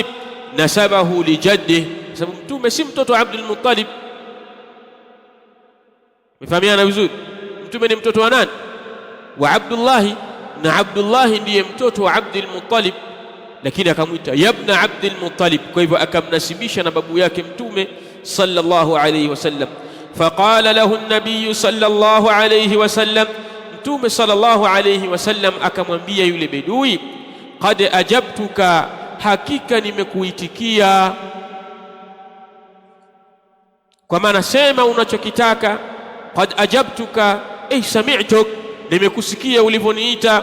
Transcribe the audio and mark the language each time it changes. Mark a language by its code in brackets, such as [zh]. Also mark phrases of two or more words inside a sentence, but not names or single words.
[ar] نسبه لجده, [sw] sababu Mtume si mtoto wa Abdul Muttalib. Mfahamiana vizuri, Mtume ni mtoto wa nani? Wa Abdullahi, na Abdullahi ndiye mtoto wa Abdul Muttalib, lakini akamwita [ar] يا ابن عبد المطلب. [sw] Kwa hivyo akamnasibisha na babu yake Mtume [ar] صلى الله عليه وسلم. فقال له النبي صلى الله عليه وسلم, [sw] Mtume [ar] صلى الله عليه وسلم [sw] akamwambia yule bedui, [ar] قد أجبتك, [sw] hakika nimekuitikia. Kwa maana sema unachokitaka. [ar] قد أجبتك أي سمعتك, [sw] nimekusikia ulivyoniita.